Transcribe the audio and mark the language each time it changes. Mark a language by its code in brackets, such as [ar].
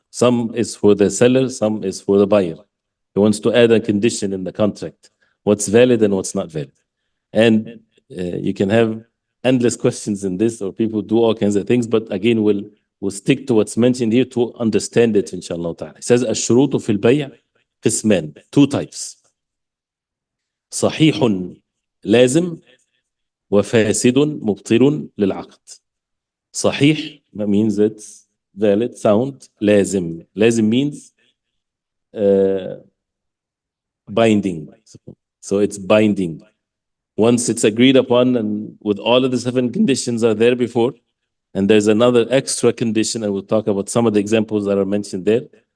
[en] Some is for the seller, some is for the buyer. He wants to add a condition in the contract, what's valid and what's not valid. And you can have endless questions in this, or people do all kinds of things, but again, we'll stick to what's mentioned here to understand it, inshallah ta'ala. It says, [ar] الشروط في البيع قسمان, [en] 2 types. [ar] صحيح لازم وفاسد مبطل للعقد. [en] صحيح means it's valid, sound. لازم means binding. So it's binding. Once it's agreed upon, and with all of the 7 conditions are there before, and there's another extra condition, and we'll talk about some of the examples that are mentioned there.